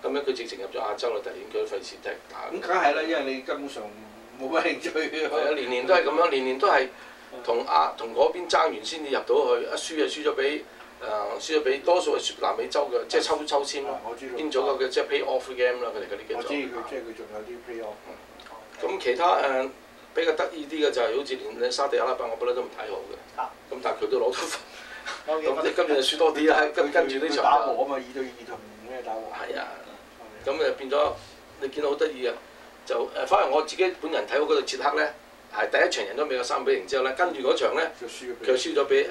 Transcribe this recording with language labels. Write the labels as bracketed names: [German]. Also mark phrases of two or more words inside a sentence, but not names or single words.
[Cantonese] 咁樣佢直情入咗亞洲啦，第二年佢都費事踢打。咁梗係啦，因為你根本上冇乜興趣。係啊，年年都係咁樣，年年都係。同嗰邊爭完先至入到去，一輸就輸咗俾輸咗俾多數係南美洲嘅，即係抽籤咯，變咗個嘅即係 [English] pay off game [Cantonese] 啦，佢哋嗰啲叫做。我知佢即係佢仲有啲 [English] pay off。 [Cantonese] 咁其他比較得意啲嘅就係好似連沙地阿拉伯，我覺得都唔睇好嘅。咁但係佢都攞到分。咁你今年就輸多啲啦，跟住呢場打和啊嘛，2-2同咩打和？係啊，咁誒變咗你見到好得意嘅，就反而我自己本人睇好嗰度捷克咧，係第一場贏咗美國3-0之後咧，跟住嗰場咧佢輸咗俾